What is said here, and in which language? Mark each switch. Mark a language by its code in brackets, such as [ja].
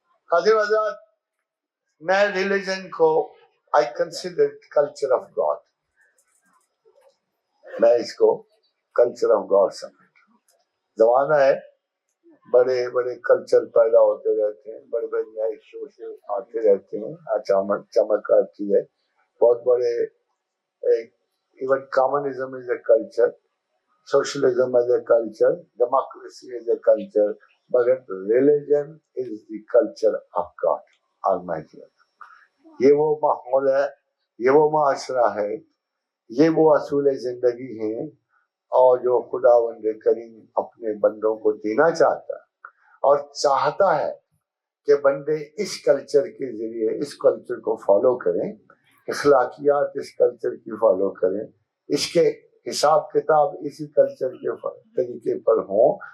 [ur] حضرت حضرات میں ریلیجن کو [en] I consider culture of God، [ur] میں اس کو کلچر آف گاڈ سمجھتا ہوں. زمانہ ہے بڑے بڑے کلچر پیدا ہوتے رہتے ہیں، بڑے بڑے نئے شو سے آتے رہتے ہیں، اچانک چمک آتی ہے. بہت بڑے [en] even communism is a culture, socialism is a culture, democracy is a culture, [ur] مگر [en] Religion is the culture of God almighty. [ur] یہ وہ ماحول ہے، یہ وہ معاشرہ ہے، یہ وہ اصول زندگی ہیں اور جو خداوند کریم اپنے بندوں کو دینا چاہتا ہے، اور چاہتا ہے کہ بندے اس کلچر کے ذریعے اس کلچر کو فالو کریں، اخلاقیات اس کلچر کی فالو کریں، اس کے حساب کتاب اسی کلچر کے طریقے پر ہوں.